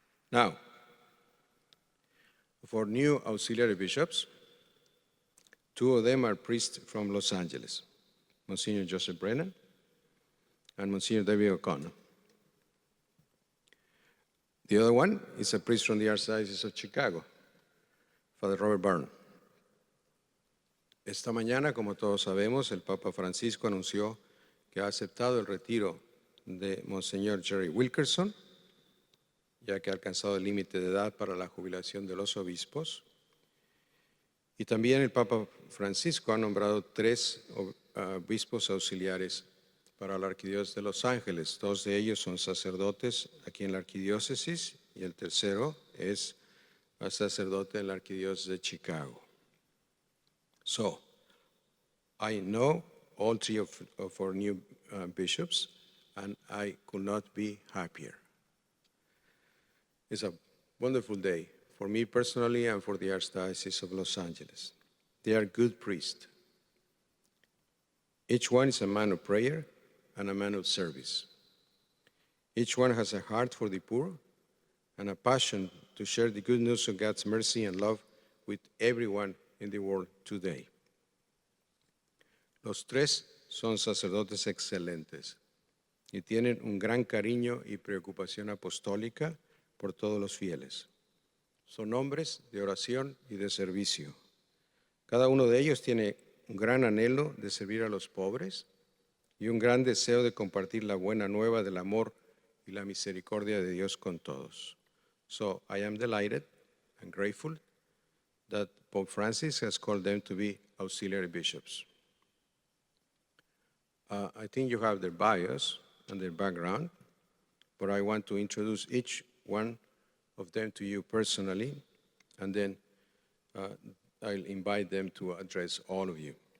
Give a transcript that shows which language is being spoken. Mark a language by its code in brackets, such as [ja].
[en] Now, for new auxiliary bishops, 2 of them are priests from Los Angeles, Monsignor Joseph Brennan and Monsignor David O'Connell. The other one is a priest from the Archdiocese of Chicago, Father Robert Barron. [es] Esta mañana, como todos sabemos, el Papa Francisco anunció que ha aceptado el retiro de Monseñor Gerald Wilkerson, ya que ha alcanzado el límite de edad para la jubilación de los obispos. Y también el Papa Francisco ha nombrado 3 obispos auxiliares para la Arquidiócesis de Los Ángeles. 2 de ellos son sacerdotes aquí en la Arquidiócesis y el tercero es sacerdote en la Arquidiócesis de Chicago. [en] So, I know all 3 of our new bishops, and I could not be happier. It's a wonderful day for me personally and for the Archdiocese of Los Angeles. They are good priests. Each one is a man of prayer and a man of service. Each one has a heart for the poor and a passion to share the good news of God's mercy and love with everyone in the world today. [es] Los 3 son sacerdotes excelentes y tienen un gran cariño y preocupación apostólica por todos los fieles. Son hombres de oración y de servicio. Cada uno de ellos tiene un gran anhelo de servir a los pobres y un gran deseo de compartir la buena nueva del amor y la misericordia de Dios con todos. [en] So I am delighted and grateful that Pope Francis has called them to be auxiliary bishops. I think you have their bios and their background, but I want to introduce each one of them to you personally, and then I'll invite them to address all of you.